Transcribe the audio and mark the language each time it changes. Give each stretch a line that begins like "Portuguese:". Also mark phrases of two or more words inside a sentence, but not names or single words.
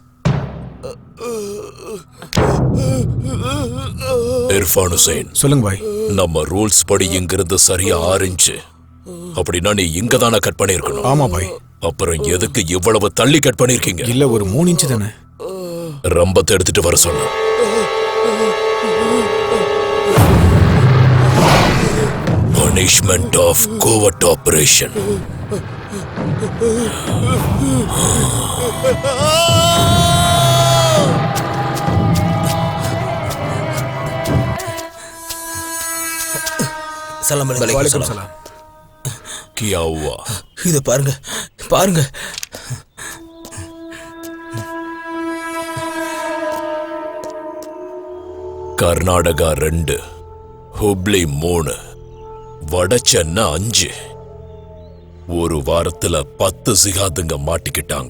Tamil: இர்ஃபான் ஹுசைன், சொல்லுங்க பாய். நம்ம ரூல்ஸ் படி இங்கிருந்து சரியா 6 இன்ச்சு. அப்படின்னா நீ இங்க தானே கட் பண்ணிருக்கணும். ஆமா பாய். அப்புறம் எதுக்கு இவ்வளவு தள்ளி கட் பண்ணிருக்கீங்க? இல்ல, ஒரு 3 இன்ச்சு தானே. ரம்பத்தை எடுத்துட்டு வர சொன்ன.
English: Punishment of covert operation.
Tamil: சலாம்
Arabic: وعليكم السلام.
Hindi: क्या हुआ?
Tamil: இது பாருங்க, பாருங்க. கர்நாடகா 2, ஹுப்ளி 3, வடசென்னை 5. ஒரு வாரத்துல 10 ஜிஹாதுங்க மாட்டிக்கிட்டாங்க.